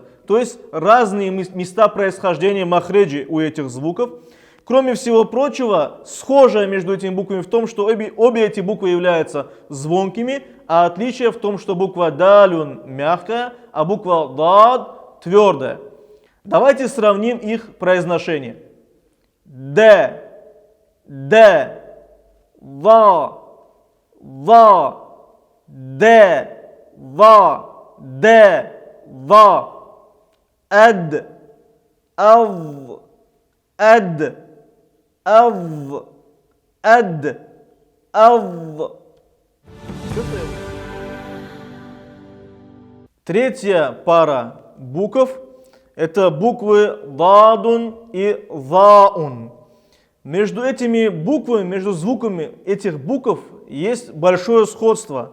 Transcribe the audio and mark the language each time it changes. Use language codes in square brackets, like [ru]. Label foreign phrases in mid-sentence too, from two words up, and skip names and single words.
[ru] То есть разные места происхождения махреджи у этих звуков. Кроме всего прочего, схожее между этими буквами в том, что обе эти буквы являются звонкими, а отличие в том, что буква «далюн» мягкая, а буква «дад» твердая. Давайте сравним их произношение. «Д», «д», «ва», «ва», «д», «ва», «д», «ва», «эд», «ав», «эд», «ав», «эд», «ав». Третья пара букв – это буквы «дадун» и «заун». Между этими буквами, между звуками этих букв есть большое сходство.